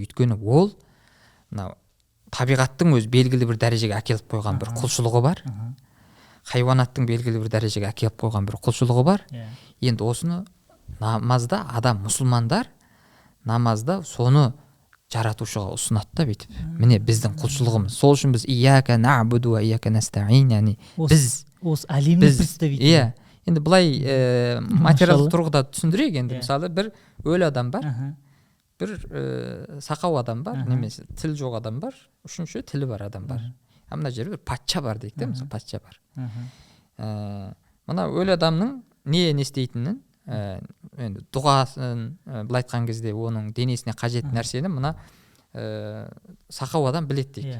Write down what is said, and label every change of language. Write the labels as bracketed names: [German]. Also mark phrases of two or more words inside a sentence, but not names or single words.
[Kazakh] Өйткені ол мынау табиғаттың өз белгілі бір дәрежеге әкеліп қойған бір құлшылығы бар. Хайуанаттың белгілі бір дәрежеге әкеліп қойған бір құлшылығы бар. Енді осыны намазда адам, мұсылмандар намазда соны жаратушыға ұсынады да бүйтіп. Міне біздің құлшылығымыз. Сол үшін біз [Arabic] إياك نعبد وإياك نستعين, [Kazakh] яғни біз осы әлемді представитель. Енді былай материалдық тұрғыда түсіндірейік. Енді мысалы бір өлі адам бар, бір сақау адам бар, немесе тіл жоқ адам бар, үшінші тілі бар адам бар. Мына жерде бір патша бар дейік те, мысалы патша бар. Мына өлі адамның не істейтінін, енді дұғасын, былай айтқан кезде оның денесіне қажет нәрсені мына сақау адам біледі дейді.